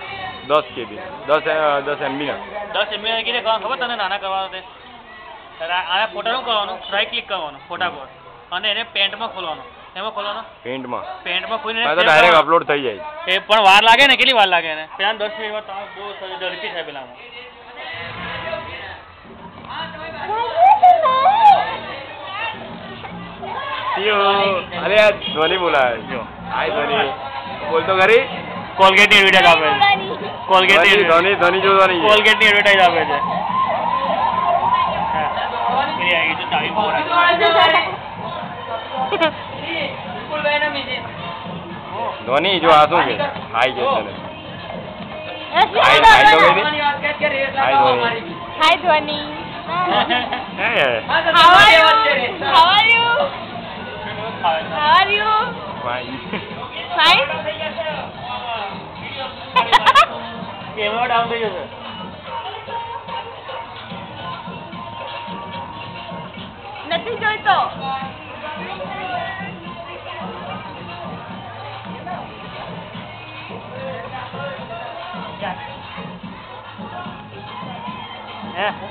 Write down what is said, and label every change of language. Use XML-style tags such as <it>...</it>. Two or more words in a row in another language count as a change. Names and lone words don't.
<gu>10 KB 10 MB ના 10 MB ના કીધે ખબર તને નાના કરવાનો તે આના ફોટા નું કરવાનું</gu> <en>right click</en> <gu>કરવાનું ફોટા પર અને એને પેન્ટમાં ખોલવાનું એમાં ખોલવાનું પેન્ટમાં ખોલીને તો ડાયરેક્ટ અપલોડ થઈ જાય એ પણ વાર લાગે ને કેટલી વાર લાગે ને પેલા 10 મિનિટમાં તમે બહુ ઝડપી થાય પેલામાં</gu> <hi>अरे यार धोनी बोला है हाय धोनी बोल तो खरी</hi> <gu>कोलगेट ની એડવર્ટાઇઝ આપે છે કોલગેટ ની ધોની જોવાની કોલગેટ ની એડવર્ટાઇઝ આપે છે હા એ તો ચાવી પર ધોની જો આ શું છે હાય કે તને હાય ધોની</gu> <en>How are you? Fine. Fine?</en> <gu>કેમેરો ડાઉન થઈ જશે નથી જોઈતો હે</gu>